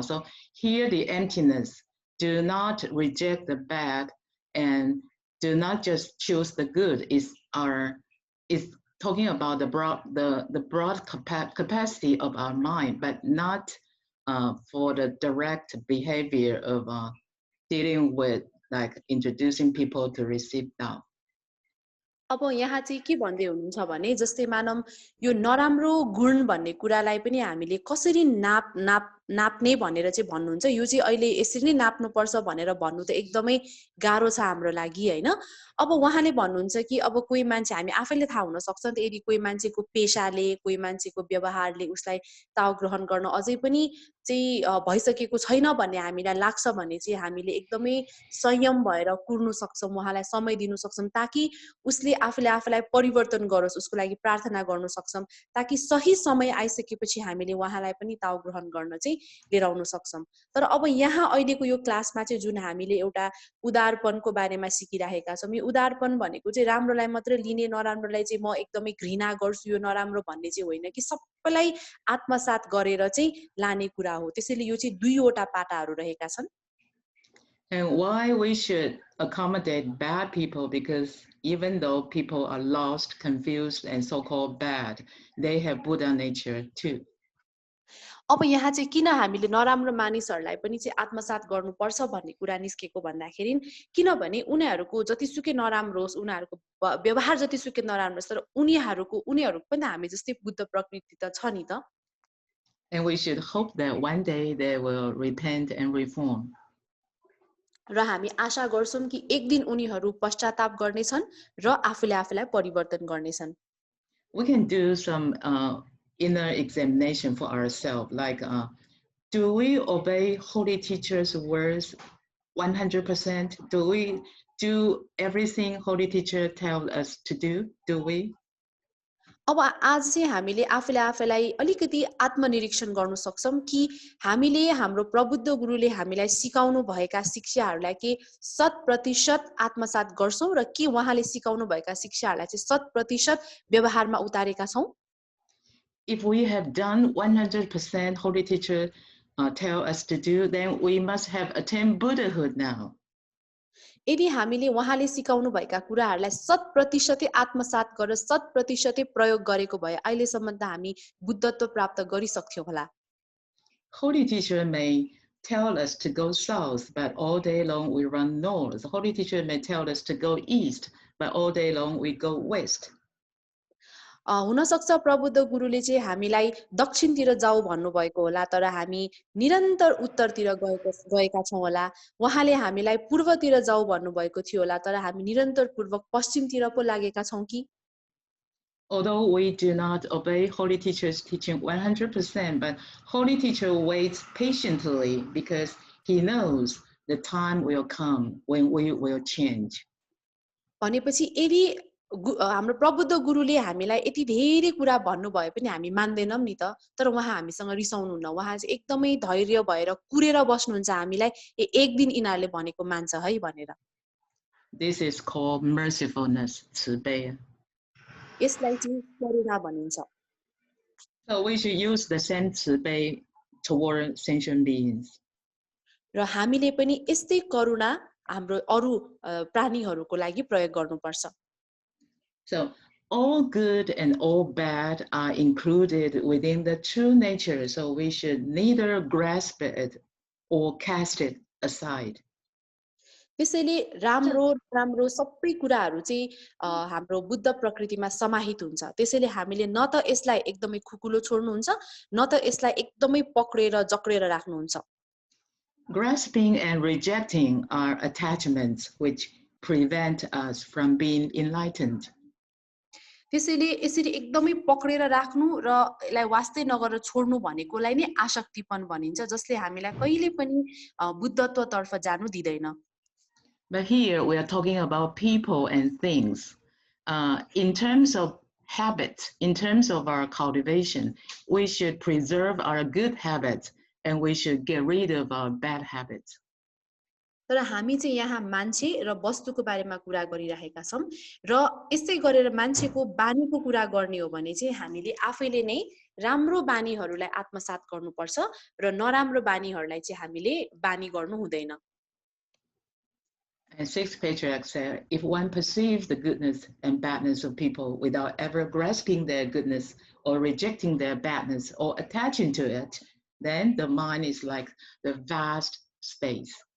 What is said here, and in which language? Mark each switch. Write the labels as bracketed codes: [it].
[en] So here the emptiness, do not reject the bad and do not just choose the good, is talking about the broad capacity of our mind, but not for the direct behavior of dealing with like introducing people to receive Tao. [ne] अब यहाँ चाहिँ के भन्दै हुनुहुन्छ भने जस्तै मानम यो नराम्रो गुण भन्ने कुरालाई पनि हामीले कसरी नाप्ने भनेर चाहिँ भन्नुहुन्छ यो चाहिँ अहिले यसरी नै नाप्नु पर्छ भनेर भन्नु त एकदमै गाह्रो छ हाम्रो लागि हैन अब उहाँले भन्नुहुन्छ कि अब कोही मान्छे हामी आफैले थाहा हुन सक्छ नि त यदि कोही मान्छेको पेशाले कोही मान्छेको व्यवहारले उसलाई ताउ ग्रहण गर्न अझै पनि चाहिँ भइसकेको छैन भन्ने हामीलाई लाग्छ भने चाहिँ हामीले एकदमै संयम भएर कुर्नु सक्छौं उहाँलाई समय दिनु सक्छौं ताकि उसले आफूलाई परिवर्तन गरोस् उसको लागि प्रार्थना गर्न सक्छौं ताकि सही समय आइसकेपछि हामीले उहाँलाई पनि ताउ ग्रहण गर्न चाहिँ लिएर आउन सक्छौं तर अब यहाँ अहिलेको यो क्लासमा चाहिँ जुन हामीले एउटा उदारपनको बारेमा सिकिरहेका छौं यो उदारपन भनेको चाहिँ राम्रोलाई मात्र लिने नराम्रोलाई चाहिँ म एकदमै घृणा गर्छु यो नराम्रो भन्ने चाहिँ होइन कि सबैलाई आत्मसात गरेर चाहिँ लाने कुरा हो त्यसैले यो चाहिँ दुईवटा पाटाहरू रहेका छन् [en] And why we should accommodate bad people, because even though people are lost, confused, and so-called bad, they have Buddha nature too. [ne] अब यहाँ चाहिँ किन हामीले नराम्रो मानिसहरूलाई पनि चाहिँ आत्मसात गर्नुपर्छ भन्ने कुरा निस्केको भन्दाखेरि किनभने उनीहरूको जतिसुकै नराम्रो होस् उनीहरूको व्यवहार जतिसुकै नराम्रो होस् तर उनीहरूको पनि हामी जस्तै बुद्ध प्रकृति त छ नि त [en] And we should hope that one day they will repent and reform. [ne] र हामी आशा गर्छौं कि एक दिन उनीहरू पश्चाताप गर्नेछन् र आफूलाई परिवर्तन गर्नेछन् [en] We can do some inner examination for ourselves, like do we obey holy teachers' words 100%? Do we do everything holy teacher tells us to do? Do we? [ne] अब आज चाहिँ हामीले आफूलाई अलिकति आत्मनिरीक्षण गर्न सक्छौं कि हामीले हाम्रो प्रबुद्ध गुरुले हामीलाई सिकाउनु भएका शिक्षाहरूलाई के 100% आत्मसात गर्छौं र के उहाँले सिकाउनु भएका शिक्षाहरूलाई चाहिँ 100% व्यवहारमा उतारेका छौं [en] If we have done 100% holy teacher tell us to do, then we must have attained Buddhahood now. [ne] यदि हामीले उहाँले सिकाउनु भएका कुराहरूलाई 100% आत्मसात गरेर 100% प्रयोग गरेको भए अहिलेसम्म त हामी बुद्धत्व प्राप्त गरिसक्थ्यौं होला [en] Holy teacher may tell us to go south, but all day long we run north. Holy teacher may tell us to go east, but all day long we go west. [ne] हुन सक्छ प्रबुद्ध गुरुले चाहिँ हामीलाई दक्षिणतिर जाऊ भन्नुभएको होला तर हामी निरन्तर उत्तरतिर गएका छौं होला उहाँले हामीलाई पूर्वतिर जाऊ भन्नुभएको थियो होला तर हामी निरन्तर पूर्व पश्चिमतिर पो लागेका छौं कि [en] Although we do not obey Holy Teacher's teaching 100%, but Holy Teacher waits patiently because he knows the time will come when we will change. [ne] भनेपछि यदि हाम्रो प्रबुद्ध गुरुले हामीलाई यति धेरै कुरा भन्नु भए पनि हामी मान्दैनौं नि त, तर उहाँ हामीसँग रिसाउनुहुन्न, उहाँ चाहिँ एकदमै धैर्य भएर कुरेर बस्नुहुन्छ हामीलाई एक दिन यिनीहरूले भनेको मान्छ है भनेर. [en] This is called mercifulness, 慈悲. [ne] यसलाई चाहिँ करुणा भनिन्छ. [en] So we should use the same 慈悲 toward sentient beings. [ne] र हामीले पनि यस्तै करुणा हाम्रो अरु प्राणीहरूको लागि प्रयोग गर्नुपर्छ. [en] So all good and all bad are included within the true nature, so we should neither grasp it or cast it aside. [ne] त्यसैले राम्रो राम्रो सबै कुराहरू चाहिँ हाम्रो बुद्ध प्रकृतिमा समाहित हुन्छ. त्यसैले हामीले न त यसलाई एकदमै खुकुलो छोड्नुहुन्छ, न त यसलाई एकदमै पक्रेर जक्रेर राख्नुहुन्छ. [en] Grasping and rejecting are attachments which prevent us from being enlightened. [ne] त्यसैले यसरी एकदमै पक्रेर राख्नु र यसलाई वास्तै नगरेर छोड्नु भनेकोलाई नै आसक्तिपन भनिन्छ, जसले हामीलाई कहिले पनि बुद्धत्वतर्फ जानु दिदैन. [en] But here we are talking about people and things. In terms of habits, in terms of our cultivation, we should preserve our good habits and we should get rid of our bad habits. [ne] तर हामी चाहिँ यहाँ मान्छे र वस्तुको बारेमा कुरा गरिरहेका छौं र यसै गरेर मान्छेको बानीको कुरा गर्ने हो भने चाहिँ हामीले आफैले नै राम्रो बानीहरूलाई आत्मसात गर्नुपर्छ र नराम्रो बानीहरूलाई चाहिँ हामीले बानी गर्नु हुँदैन. [en] And sixth patriarch said, if one perceives the goodness and badness of people without ever grasping their goodness or rejecting their badness or attaching to it, then the mind is like the vast space.